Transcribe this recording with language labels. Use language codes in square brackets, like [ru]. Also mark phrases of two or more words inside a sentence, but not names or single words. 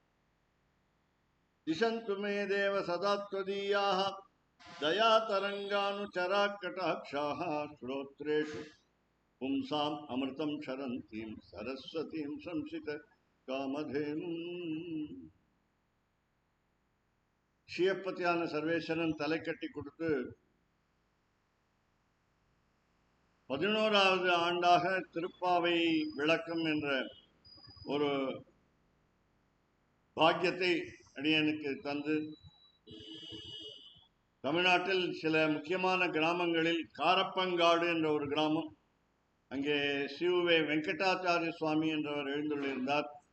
[sa] दिशन्तु मे देव सदा त्वदीयाः दयातरङ्गानुचरा कटाक्षाः श्रोत्रेषु पुंसाम् अमृतं क्षरन्तीं सरस्वतीं संसित कामधेनुम् [ta] ஷியப்பத்தியான சர்வேஸ்வரன் தலை கட்டி கொடுத்து 11வது ஆண்டாக திருப்பாவை விளக்கம் என்ற ஒரு பாக்கியத்தை அடியனுக்கு தந்து தமிழ்நாட்டில் சில முக்கியமான கிராமங்களில் காரப்பங்காடு என்ற ஒரு கிராமம், அங்கே ஸ்ரீ வெங்கடாச்சாரிய சுவாமி என்றவர் எழுந்துள்ளிருந்தார்.